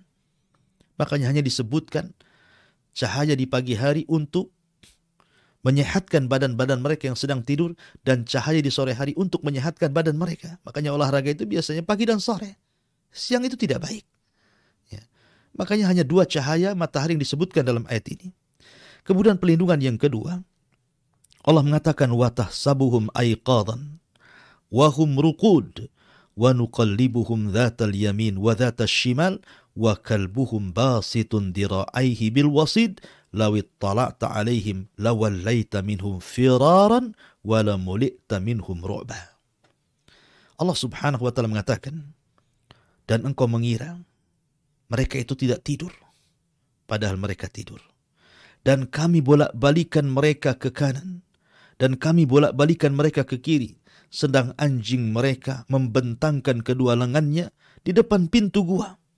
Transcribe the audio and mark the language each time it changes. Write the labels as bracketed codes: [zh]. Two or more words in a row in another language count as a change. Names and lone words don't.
[id] Makanya hanya disebutkan cahaya di pagi hari untuk menyehatkan badan-badan mereka yang sedang tidur, dan cahaya di sore hari untuk menyehatkan badan mereka. Makanya olahraga itu biasanya pagi dan sore. Siang itu tidak baik. Ya. Makanya hanya dua cahaya matahari yang disebutkan dalam ayat ini. Kemudian perlindungan yang kedua, Allah mengatakan [ar] وتحسبهم أيقاظا وهم رقود ونقلبهم ذات اليمين وذات الشمال وكلبهم باسط ذراعيه بالوصيد لو اطلعت عليهم لوليت منهم فرارا ولملئت منهم رعبا. [id] Allah [ar] سبحانه وتعالى [id] mengatakan, dan engkau mengira mereka itu tidak tidur, padahal mereka tidur. Dan kami bolak-balikan mereka ke kanan, dan kami bolak-balikan mereka ke kiri, sedang anjing mereka membentangkan kedua lengannya di depan pintu gua.